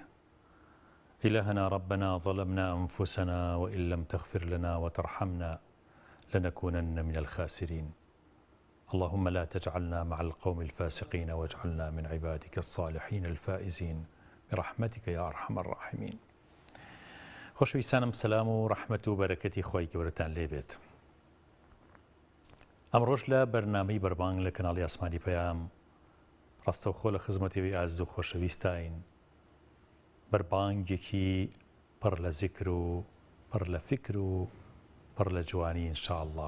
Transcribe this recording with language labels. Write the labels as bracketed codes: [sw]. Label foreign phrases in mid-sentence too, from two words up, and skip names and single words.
[ar] إلهنا ربنا ظلمنا أنفسنا وإن لم تغفر لنا وترحمنا لنكونن من الخاسرين. اللهم لا تجعلنا مع القوم الفاسقين واجعلنا من عبادك الصالحين الفائزين برحمتك يا أرحم الراحمين. [ckb] خۆشەویستانم، سەلام و ڕەحمەت و بەرەکەتی خۆی گەورەتان لێبێت. ئەمڕۆژ لە بەرنامەی بەربانگ لە کەناڵی ئاسمانی پەیام ڕاستەوخۆ لە خزمەتەوەی ئازیز و خۆشەویستین. بەربانگێکی پڕ لە زیکر و پڕ لە فکر و پڕ لە جوانی ئینشاءالله.